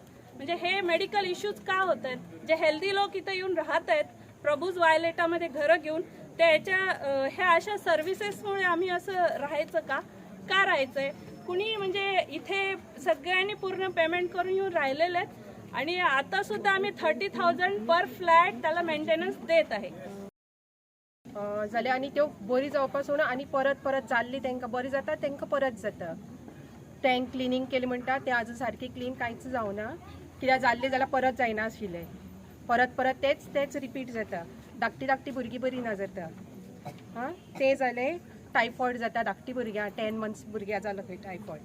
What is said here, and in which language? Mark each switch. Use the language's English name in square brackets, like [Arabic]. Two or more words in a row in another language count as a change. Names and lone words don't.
[Marathi] म्हणजे हे मेडिकल इश्यूज का होत आहेत. जे हेल्दी लोक इथं येऊन राहत आहेत प्रभूज वायलेटामध्ये घरं घेऊन, त्याच्या ह्या अशा सर्व्हिसेसमुळे आम्ही असं राहायचं का राहायचंय. कुणी म्हणजे इथे सगळ्यांनी पूर्ण पेमेंट करून येऊन राहिलेले आहेत आणि आता सुद्धा आम्ही 30,000 पर फ्लॅट त्याला मेंटेनन्स देत आहे. [Konkani] जाल्यार आनी त्यो बरी जावपास म्हणून आनी परत परत जाल्ली तांकां बरी जाता, तांकां परत जाता. टँक क्लिनींग केली म्हणटा ते आजून सारकी क्लीन कांयच जावना. कित्याक जाल्ले जाल्यार परत जायना आशिल्ले. परत परत तेच रिपीट जाता. धाकटी भुरगीं बरी ना जाता. हां ते जाले टायफॉयड जाता धाकटी भुरग्यां, 10 months भुरग्यां जालो खंय टायफॉयड.